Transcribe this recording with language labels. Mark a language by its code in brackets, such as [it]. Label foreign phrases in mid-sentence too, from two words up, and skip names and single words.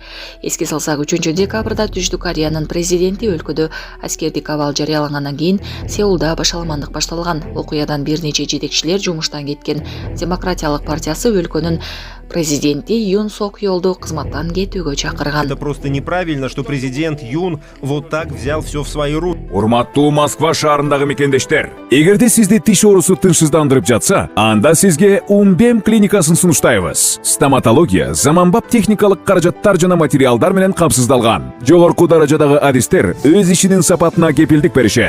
[ky] Эске салсак, 3 декабрда Түштүк Кореянын президенти өлкөдө аскердик абал жарыялангандан кийин Сеулда башаламандык башталган. Окуядан бир нече жетекчилер жумуштан кеткен. Демократиялык партиясы өлкөнүн президенти Юн Сок Йолду кызматтан кетүүгө чакырган. [ru] Это просто неправильно, что президент Юн вот так взял все в свои руки. [ky] Урматтуу Москва шаарындагы мекендештер, эгерде сизди тиш оорусу тынчсыздандырып жатса, анда сизге Умбем клиникасын сунуштайбыз. Стоматология заманбап техникалык каражаттар жана материалдар менен камсыздалган. Жогорку даражадагы адистер өз ишинин сапатына кепилдик беришет.